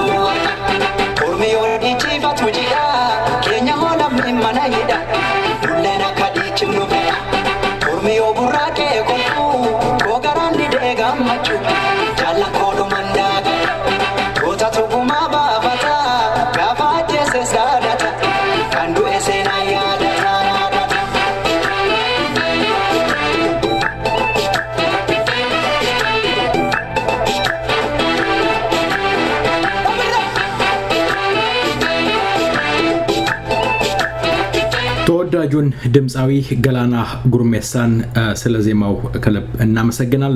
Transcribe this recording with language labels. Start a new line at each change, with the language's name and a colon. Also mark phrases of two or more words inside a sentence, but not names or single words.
Oromo: ormi yoo dhiichifatu jidha keenya hoolabni mana hidha lulleen akka dhiichifnu fedha ormi yoo burraaqee kolfuu koo garaan didee gammachuu jaallan koodhuman daaga goota tugumaa baafata gaafa ajjeeses daadata kan du'e seenaa yaadata.
Amharic: ተወዳጁን ድምፃዊ ገላና ጉርሜሳን ስለ ዜማው ከልብ እናመሰግናለን።